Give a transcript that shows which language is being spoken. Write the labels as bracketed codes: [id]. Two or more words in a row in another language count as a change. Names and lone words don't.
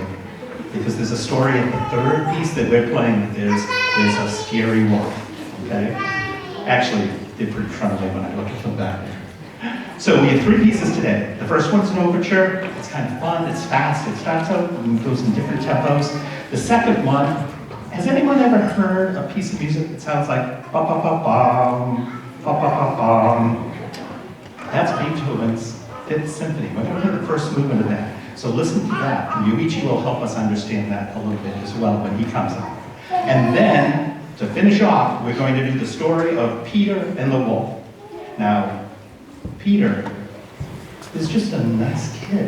[en] Because there's a story in the third piece that we're playing that there's a scary wolf, okay? Actually, they're pretty friendly when I look at them back there. So we have three pieces today. The first one's an overture. It's kind of fun, it's fast, it starts out and goes in different tempos. The second one, has anyone ever heard a piece of music that sounds like ba-ba-ba-bum, ba-ba-ba-bum? That's Beethoven's Fifth Symphony. We're going to hear the first movement of that. So listen to that, and Yoichi will help us understand that a little bit as well when he comes up. And then, to finish off, we're going to do the story of Peter and the wolf. Now, Peter is just a nice kid.